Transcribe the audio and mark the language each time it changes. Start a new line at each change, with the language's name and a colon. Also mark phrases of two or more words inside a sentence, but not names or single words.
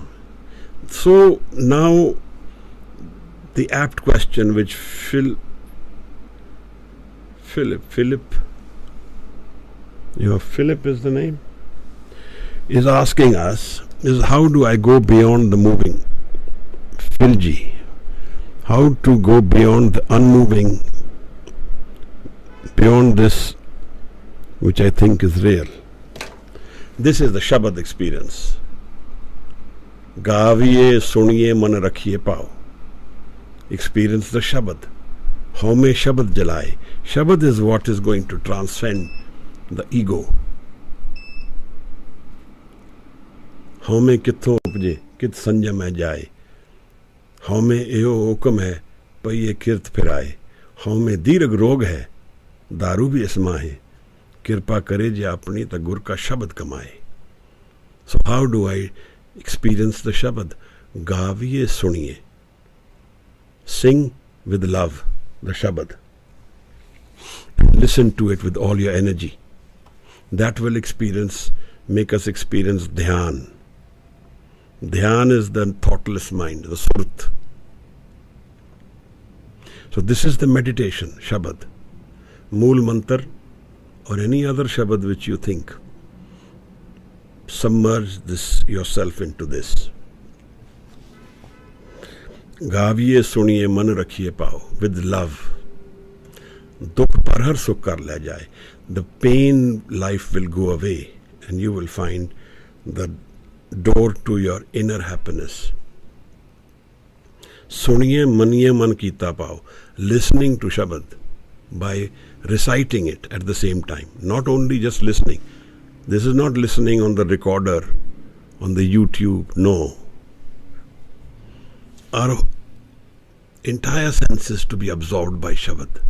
English: So now the apt question which Philip, Philip is the name, is asking us is how do I go beyond the moving? Philji. How to go beyond the unmoving, beyond this which I think is real. This is the Shabad experience.
Punjabi: ਗਾਵੀਐ ਸੁਣੀਐ ਮਨ ਰਖੀਐ ਪਾਉ.
English: Experience the Shabad.
Punjabi: ਹਉਮੈ ਸ਼ਬਦ ਜਲਾਇ.
English: Shabad is what is going to transcend the ego.
Punjabi: ਹਉਮੈ ਕਿਥਹੁ ਉਪਜੈ, ਕਿਤ ਸੰਜਮ ਹੈ ਜਾਇ. ਹਉਮੈ ਏਹੋ ਹੁਕਮੁ ਹੈ ਪਇਐ ਕਿਰਤਿ ਫਿਰਾਇ ਹਉਮੈ ਦੀਰਘ ਰੋਗੁ ਹੈ ਦਾਰੂ ਭੀ ਇਸਮਾਹਿ ਕਿਰਪਾ ਕਰੇ ਜੇ ਆਪਣੀ ਤ ਗੁਰ ਕਾ ਸਬਦੁ ਕਮਾਇ.
English: So how do I experience the Shabad?
Punjabi: ਗਾਵੀਐ ਸੁਣੀਐ.
English: Sing with love the Shabad. Listen to it with all your energy. That will make us experience Dhyan. Dhyan is the thoughtless mind, the Surat. So this is the meditation, Shabad. Mool Mantar or any other Shabad which you think. Submerge yourself into this.
Punjabi: ਗਾਵੀਐ ਸੁਣੀਐ ਮਨ ਰਖੀਐ ਪਾਉ
English: with love.
Punjabi: ਦੁਖ ਪਰ ਹਰ ਸੁਖ ਕਰ ਲੈ ਜਾਇ.
English: The pain life will go away and you will find the door to your inner happiness.
Punjabi: ਸੁਣੀਐ ਮੰਨੀਐ ਮਨ ਕੀਤਾ ਪਾਉ.
English: Listening to Shabad by reciting it at the same time. Not only just listening. This is not listening on the recorder, on the YouTube. No. Our entire senses to be absorbed by Shabad.